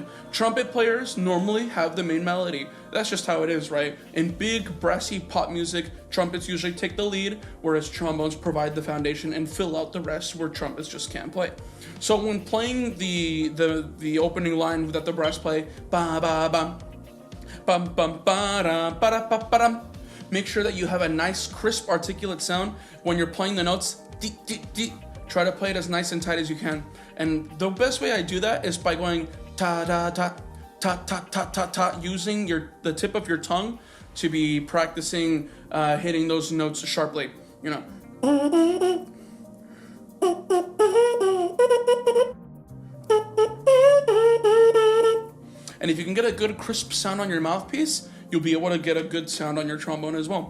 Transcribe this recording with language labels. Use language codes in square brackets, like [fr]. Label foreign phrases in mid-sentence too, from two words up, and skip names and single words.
[en] Trumpet players normally have the main melody. That's just how it is, right? In big, brassy pop music, trumpets usually take the lead, whereas trombones provide the foundation and fill out the rest where trumpets just can't play. So when playing the opening line that the brass play, ba ba bam, bum bum ba da ba da ba ba dum, make sure that you have a nice, crisp, articulate sound when you're playing the notes. Dee, dee, dee. Try to play it as nice and tight as you can. And the best way I do that is by going ta da ta ta ta ta ta ta, using the tip of your tongue to be practicing hitting those notes sharply. And if you can get a good crisp sound on your mouthpiece, you'll be able to get a good sound on your trombone as well.